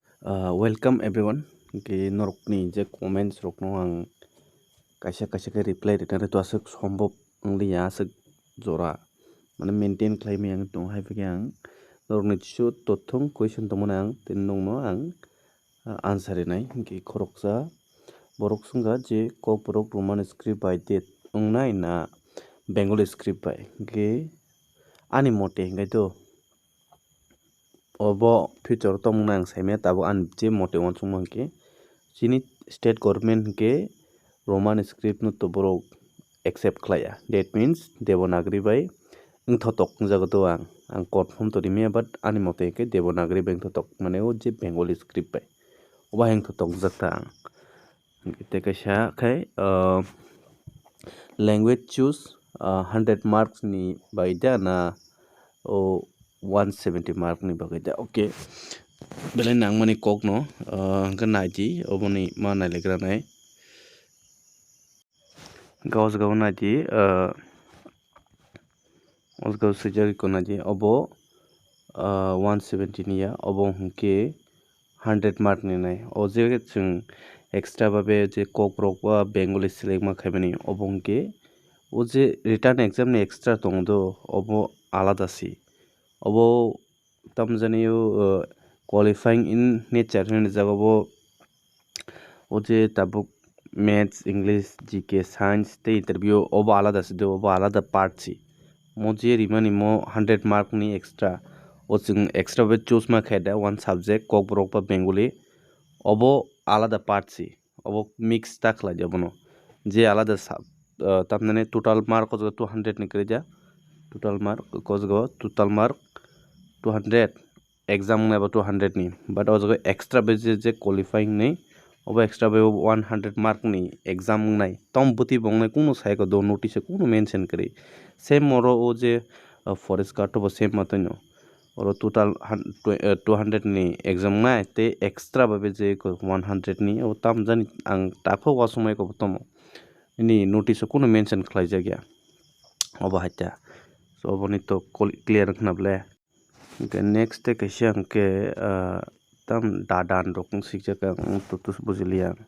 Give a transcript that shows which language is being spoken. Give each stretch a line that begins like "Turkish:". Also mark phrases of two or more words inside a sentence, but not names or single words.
English: Welcome everyone.
Kok Borok: Ki norokni je comments rokno ang kaisa kaisa ke
English: reply return
Kok Borok: to asuk sombob angli ya asuk jora mane maintain khlaimi ang tong hai pege ang norokni chu tothong question tongmana ang tin nongno ang answer nai ki khoroksa borok sunga je koporok
English: roman script
Kok Borok: by date ongnai na
English: bengali script
Kok Borok: by ki ani mote ngai to obo future tongmana ang saimya tabo an je mote wansung mangke chini
English: state government
Kok Borok: ke
English: roman script
Kok Borok: no to borok accept khlaya
English: that means devanagari
Kok Borok: by ingthotok jagto ang confirm to rimya but ani mote ke devanagari by ingthotok mane o je
English: bengali script
Kok Borok: by oba ingthotok jata te kaisa khai
English: language choose 100 marks
Kok Borok: ni baida na o 170 mark ni baida okay belai nang mani kok no ga naji oboni ma nailegra nai gaus gau naji osgau sejari ko naji obo 170 niya obo hungke 100 mark ni nai o je chung extra babe je kok rok ba bengali select ma khaibani obo hungke o je
English: return exam
Kok Borok: ni extra tongdo obo alada si obo tamjani
English: qualifying in nature
Kok Borok: ni jagabo o je tabuk
English: maths english gk science
Kok Borok: te interview obo alada si obo alada part si mo je rimani mo 100 mark ni extra o chung extra be choose ma khaida
English: one subject
Kok Borok: kok borok ba bengali obo alada part si obo mix ta khlai jabono je alada tamnane
English: total mark
Kok Borok: ko 200 ni kreja
English: total mark total mark 200 exam
Kok Borok: na 200 ni but o extra be je qualifying nei obo extra be 100 mark ni exam nai tom buti bongnai kuno sai ko do notice kuno mention kri same moro o je
English: forest guard
Kok Borok: to same matano oro total 200 ni exam nai te extra babe je ko 100 ni o tam jani ang takho wasumai ko tomo ni notice kuno mention khlai jagya obo hatta so oboni to clear khnable okay next te kaisa angke tam dadan rokung sikjaka tutus bujilia